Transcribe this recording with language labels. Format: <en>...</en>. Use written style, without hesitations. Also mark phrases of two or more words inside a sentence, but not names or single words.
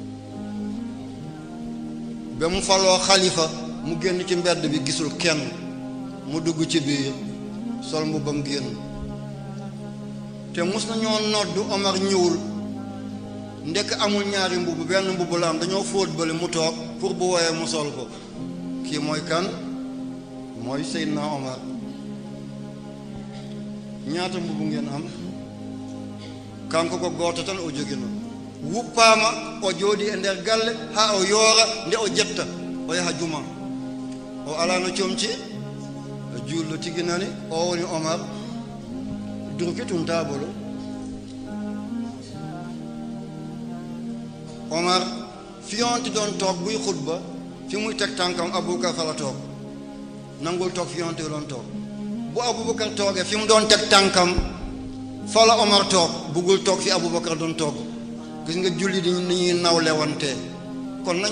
<wo>ba mu faloo xalifa mu génn ci mbedd bi gisul kenn mu dugg ci biir sol mbubbam génn te mus nañoo noddu Omar ñëwul ndekk amul ñaari mbubb benn mbubb la am dañoo fóot bële mu toog pour bu woyee mu sol ko kii mooy kan mooy Seydina Omar.</wo> <ff>ñaata mbubb ngeen am kanko ko gooto tan o jogino wuppaama o jooɗi e nder galle haa o yoora nde o jetta o yaha juma o alano comci o juullo tigi nani o woni Omar durki tun taabolo Omar fiyonti</ff> <wo>doon toog buy xutba fi muy teg tànkam Aboubacar fa la toog nangul toog fiyonti doon toog bu Aboubacar toogee fi mu doon teg tànkam fa la Omar toog buggul toog fi Aboubacar doon toog gis nga julli di ni ñuy nawlewante kon nañu</wo>